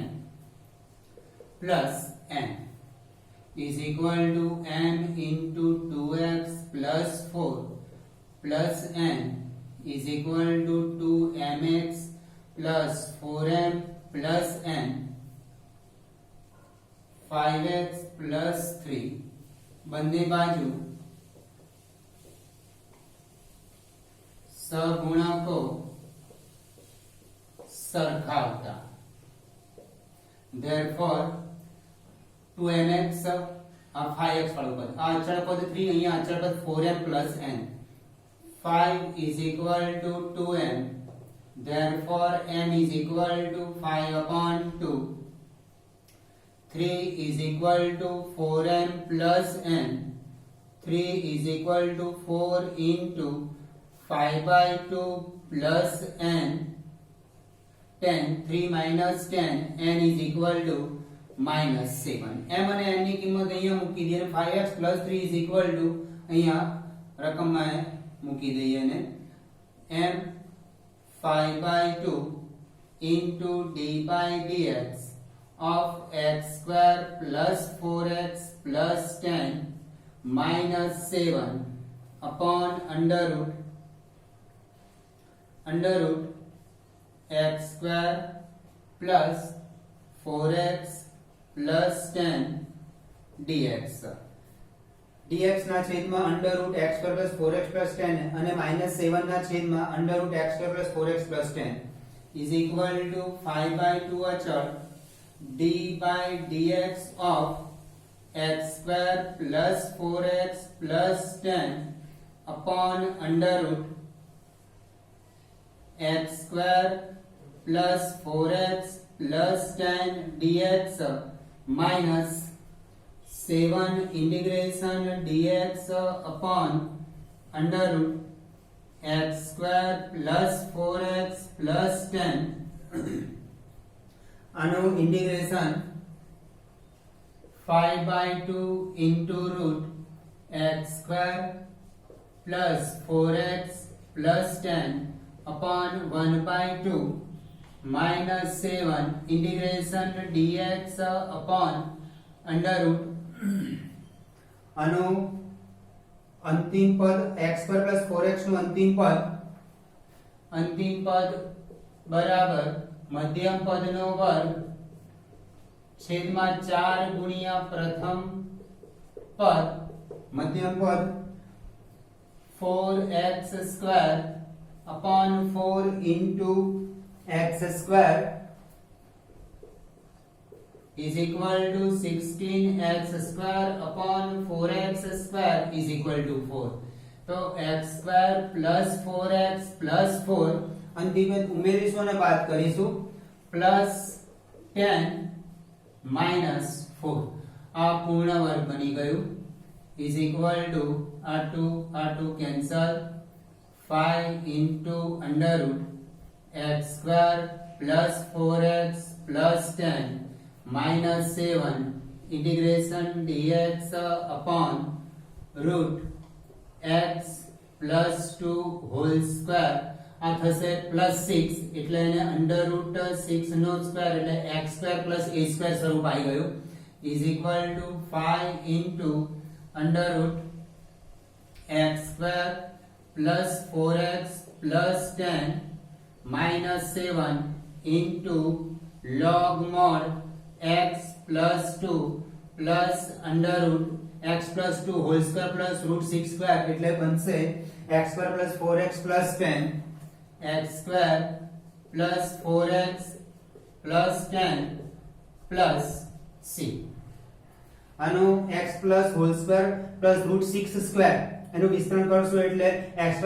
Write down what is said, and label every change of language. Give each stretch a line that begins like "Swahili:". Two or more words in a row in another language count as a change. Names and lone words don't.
English: plus n is equal to m into 2x plus 4 plus n is equal to 2mx plus 4m plus n 5x plus 3
Gujarati: બંને બાજુ સહગુણકો
English: સરખાવતા therefore 2mx
Gujarati: આ 5x વાળું પદ આ અચળ પદ 3 અહીંયા અચળ પદ
English: 4m plus n 5 is equal to 2m therefore m is equal to 5 upon 2 3 is equal to 4m plus n 3 is equal to 4 into 5 by 2 plus n 10 3 minus 10 n is equal to minus 7 m
Gujarati: અને n ની કિંમત અહીંયા મૂકી દઈએ
English: 5x plus 3 is equal to
Gujarati: અહીંયા રકમમાં મૂકી દઈએ ને
English: m 5 by 2 into d by dx of x square plus 4x plus 10 minus 7 upon under root x square plus 4x plus 10 dx dx
Gujarati: ના છેદમાં
English: under root x square plus 4x plus 10 અને minus 7
Gujarati: ના છેદમાં
English: under root x square plus 4x plus 10 is equal to 5 by 2 અચળ d by dx of x square plus 4x plus 10 upon under root x square plus 4x plus 10 dx minus 7 integration dx upon under root x square plus 4x plus 10
Gujarati: આનું ઇન્ટિગ્રેશન
English: 5 by 2 into root x square plus 4x plus 10 upon 1 by 2 minus 7 integration dx upon under root
Gujarati: આનું અંતિમ પદ
English: x square plus 4x
Gujarati: નું અંતિમ પદ બરાબર મધ્યમ પદનો વર્ગ છેદમાં 4 ગુણ્યા પ્રથમ પદ મધ્યમ પદ
English: 4x square upon 4 into x square is equal to 16x square upon 4x square is equal to 4 તો x square plus 4x plus 4
Gujarati: અંતિમ ઉમેરીશું અને બાદ કરીશું
English: plus 10 minus 4
Gujarati: આ પૂર્ણ વર્ગ બની ગયું
English: is equal to r2 cancel 5 into under root x square plus 4x plus 10 minus 7 integration dx upon root x plus 2 whole square
Gujarati: આ થશે
English: plus 6
Gujarati: એટલે એને
English: under root 6 નો સ્ક્વેર એટલે x square plus a square
Gujarati: સ્વરૂપ આવી ગયું
English: is equal to 5 into under root x square plus 4x plus 10 minus 7 into log mod x plus 2 plus under root x plus 2 whole square plus root 6 square
Gujarati: એટલે બનશે
English: x square plus 4x plus 10 x square plus 4x plus 10 plus c આનો x plus whole square plus root 6 square
Gujarati: એનું વિસ્તરણ કરશું એટલે
English: x square